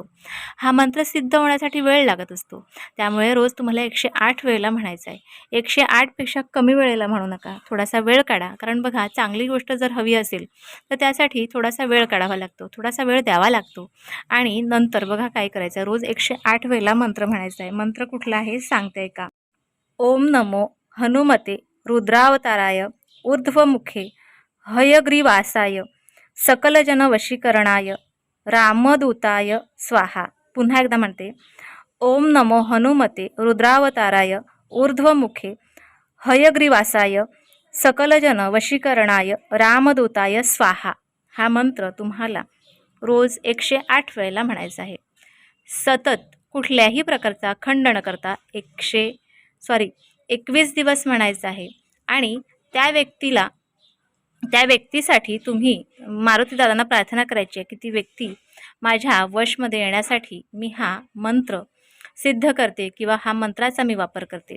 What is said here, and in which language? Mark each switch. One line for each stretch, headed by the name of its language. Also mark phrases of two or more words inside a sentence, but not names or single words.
Marathi: हा मंत्र सिद्ध होण्यासाठी वेळ लागत असतो. त्यामुळे रोज तुम्हाला 108 वेळेला म्हणायचं आहे. 108 पेक्षा कमी वेळेला म्हणू नका, थोडासा वेळ काढा. कारण बघा, चांगली गोष्ट जर हवी असेल तर त्यासाठी थोडासा वेळ काढावा लागतो, थोडासा वेळ द्यावा लागतो. आणि नंतर बघा काय करायचं, रोज 108 वेळेला मंत्र म्हणायचा आहे. मंत्र कुठला आहे सांगते का?
Sanskrit: ओम नमो हनुमते रुद्रावताराय ऊर्ध्वमुखे हयग्रीवासाय सकलजन वशीकरणाय रामदूताय स्वाहा.
Marathi: पुन्हा एकदा म्हणते,
Sanskrit: ओम नमो हनुमते रुद्रावताराय ऊर्ध्वमुखे हयग्रीवासाय सकलजन वशीकरणाय रामदूताय स्वाहा.
Marathi: हा मंत्र तुम्हाला रोज 108 वेळेला म्हणायचा आहे. सतत कुठल्याही प्रकारचा खंड न करता 21 दिवस म्हणायचं आहे. आणि त्या व्यक्तीसाठी तुम्ही मारुतीदादांना प्रार्थना करायची आहे की ती व्यक्ती माझ्या वशमध्ये येण्यासाठी मी हा मंत्र सिद्ध करते किंवा हा मंत्राचा मी वापर करते.